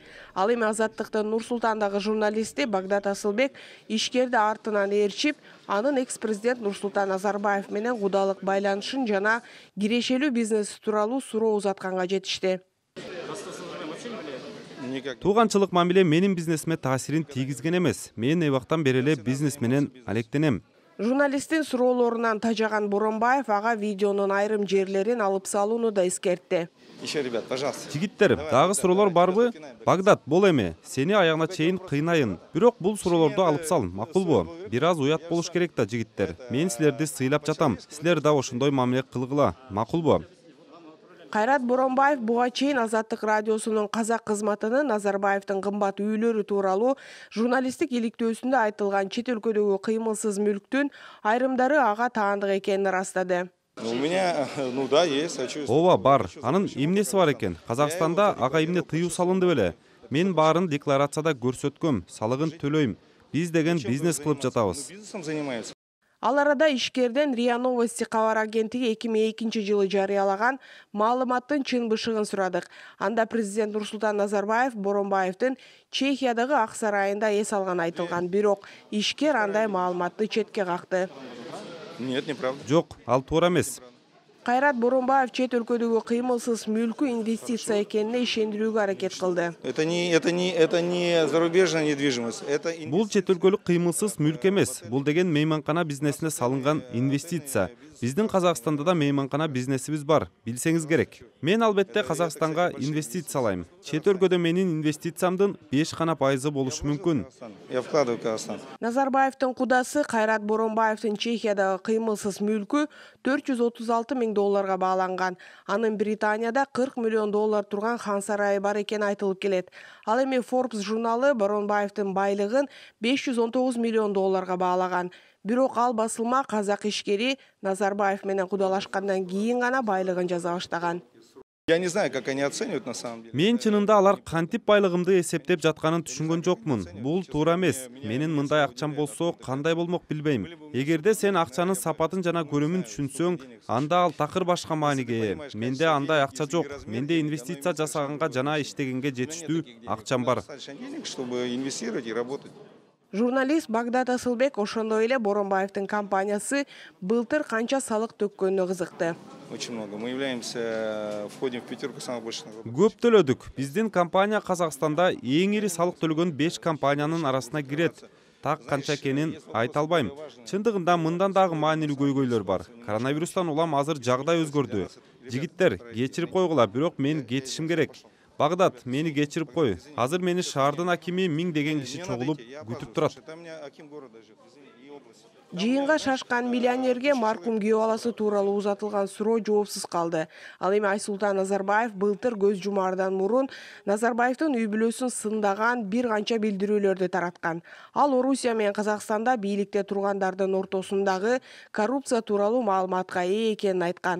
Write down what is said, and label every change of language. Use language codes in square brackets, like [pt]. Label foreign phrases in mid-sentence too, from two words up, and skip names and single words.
[ky] Ал эми Азаттыктын Нур-Султандагы журналисти Багдат Асылбек ишкерди артынан ээрчип, анын экс-президент Нурсултан Назарбаев менен кудалык байланышын жана кирешелүү бизнес тууралуу суроо узатканга жетишти. Тууганчылык мамиле менин бизнесиме таасирин тийгизген эмес. Мен эбактан бери эле бизнес менен алектенем. Журналисттин суроолорунан тажаган Боронбаев ага видеонун айрым жерлерин алып салууну да эскертти. [ru] Еще, ребят, пожалуйста. [ky] Жигиттер, дагы суроолор барбы? Багдат, бол эми. Сени аягына чейин кыйнайын. Бирок бул суроолорду алып сал, макулбу? Бир аз уят болуш керек да, жигиттер. Мен силерди сыйлап жатам. Силер да ошондой мамиле кылгыла. Макулбу? Кайрат Боронбаев буга чейин Азаттык радиосунун казак кызматынын Назарбаевдин кымбат үйлөрү тууралуу журналисттик иликтөөсүндө айтылган чет өлкөдөгү кыймылсыз мүлктүн айрымдары ага таандык экенин ырастады. [ru] У меня, ну да, есть. [ky] Ооба, бар. Анын эмнеси бар экен? Казакстанда ага эмне тыюу салынды беле? Мен баарын декларацияда көрсөткөм, салыгын төлөйм. Биз деген бизнес кылып жатабыз. [ru] Бизнесом занимается. [ky] Ал арада ишкерден РИА Новости кабар агенттиги 2002 жылы жарыялаган маалыматтын чын бышыгын сурадык. Анда президент Нурсултан Назарбаев Боронбаевдин Чехиядагы Ак сарайында эс алган айтылган, бирок ишкер андай маалыматты четке какты. [ru] Нет, неправда. [ky] Жок, ал туура эмес. Кайрат Боронбаев чет өлкөдөгү кыймылсыз мүлкү инвестиция экенине ишендирүүгө аракет кылды. [ru] Это не зарубежная недвижимость. Это [ky] Бул чет өлкөлүк кыймылсыз мүлк эмес. Бул деген мейманкана бизнесине салынган инвестиция. Биздин Казакстанда да мейманкана бизнесибиз бар, билсеңиз керек. Мен албетте Казакстанга инвестициялайм. Чет өлкөдө менин инвестициямдын 5% болушу мүмкүн. [ru] я вкладываю в Казахстан. [ky] Назарбаевдин кудасы Кайрат Боронбаевдин Чехиядагы кыймылсыз мүлкү 436 миң долларга бааланган. Анын Британияда 40 миллион доллар турган хан сарайы бар экени айтылып келет. Ал эми Forbes журналы Боронбаевдин байлыгын 519 миллион долларга баалаган. Бирок ал басылма казак ишкери Назарбаев менен кудалашкандан кийин гана байлыгын жаза баштаган. [ru] Я не знаю, как они оценивают на самом деле. [ky] Мен чынында алар кантип байлыгымды эсептеп жатканын түшүнгөн жокмун. Бул туура эмес. Менин мындай акчам болсо кандай болмок билбейм. Эгерде сен акчанын сапатын жана көлөмүн түшүнсөң, анда ал такыр башка мааниге ээ. Менде андай акча жок. Менде инвестиция жасаганга жана иштегенге жетиштүү акчам бар. [ru] Достаточно денег, чтобы инвестировать и работать. [ky] Журналист Багдат Асылбек ошондой эле Боронбаевдин компаниясы былтыр канча салык төккөнүнө кызыкты. [ru] Очень много. Мы являемся, входим в пятерку самых больших налогоплательщиков. [ky] Көп төлөдүк. Биздин компания Казакстанда эң ири салык төлөгөн 5 компаниянын арасына кирет. Так канча экенин айта албайм. Чындыгында мындан дагы маанилүү көйгөйлөр бар. Коронавирустан улам азыр жагдай өзгөрдү. Жигиттер, кечирип койгула, бирок мен кетишим керек. Багдат, мени кечирип кой. Азыр мени шаардын акими 1000 деген киши чогулуп күтүп турат. [ru] Там у меня аким города живет. Извини, и [ky] Жыйынга шашкан миллионерге маркум күйөө баласы тууралуу узатылган суроо жоопсуз калды. Ал эми Айсултан Назарбаев былтыр көз жумаардан мурун Назарбаевдин үй бүлөсүн сындаган бир канча билдирүүлөрдү тараткан. Ал Орусия менен Казакстанда бийликте тургандардын ортосундагы коррупция тууралуу маалыматка ээ экенин айткан.